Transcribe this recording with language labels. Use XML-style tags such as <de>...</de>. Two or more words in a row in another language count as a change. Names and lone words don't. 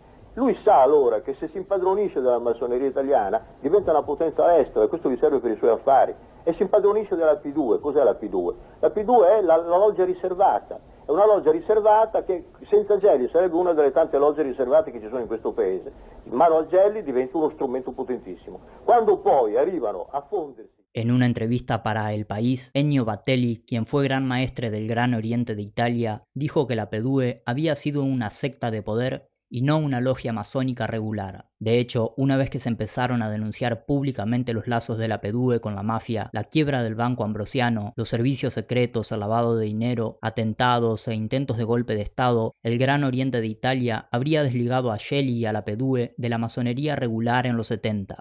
<it>Lui sa allora che se si impadronisce della massoneria italiana diventa una potenza all'estero e questo gli serve per i suoi affari. E si impadronisce della P2. Cos'è la P2? La P2 è la loggia riservata. È una loggia riservata che senza Gelli sarebbe una delle tante logge riservate che ci sono in questo paese. In mano a Gelli diventa uno strumento potentissimo. Quando poi arrivano a fondersi...</it> <es>En una entrevista para El País, Ennio Battelli, quien fue gran maestre del Gran Oriente de Italia, dijo que la PDUE había sido una secta de poder y no una logia masónica regular. De hecho, una vez que se empezaron a denunciar públicamente los lazos de la PDUE con la mafia, la quiebra del Banco Ambrosiano, los servicios secretos, el lavado de dinero, atentados e intentos de golpe de Estado, el Gran Oriente de Italia habría desligado a Gelli y a la PDUE de la masonería regular en los 70.</es>